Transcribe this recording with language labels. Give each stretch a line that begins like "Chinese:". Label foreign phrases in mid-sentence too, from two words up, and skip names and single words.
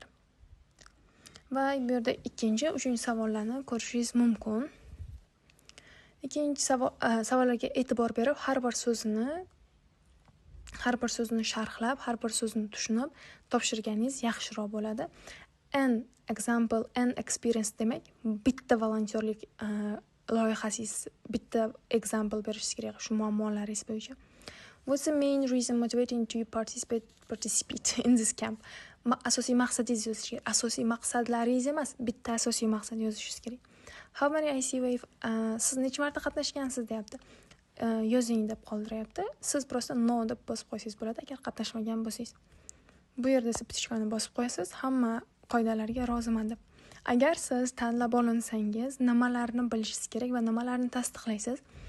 Uzbek: Va bu yerda ikkinchi, uchinchi savollarni ko'rishingiz mumkin. Ikkinchi savollarga e'tibor berib, har bir so'zni sharhlab, har bir so'zni tushunib topshirganingiz yaxshiroq bo'ladi.
English: An example, an experience
Uzbek: demak, bitta volontyorlik loyihangiz, bitta example berishingiz kerak shu muammolaringiz bo'yicha.
English: What's the main reason motivating to participate in this camp?
Uzbek: Asosiy maqsadingiz yozish kerak. Asosiy maqsadlaringiz emas, bitta asosiy maqsad yozishingiz kerak.
English: How many
Uzbek: ICWave siz necha marta qatnashgansiz deyapti. Yozing deb qoldiryapti. Siz prosta no deb bosib qo'ysangiz bo'ladi agar qatnashmagan bo'lsangiz. Bu yerda septichkani bosib qo'yasiz, hamma qoidalarga roziman deb. Agar siz tanlab olinsangiz, nimalarni bilishingiz kerak va nimalarni tasdiqlaysiz?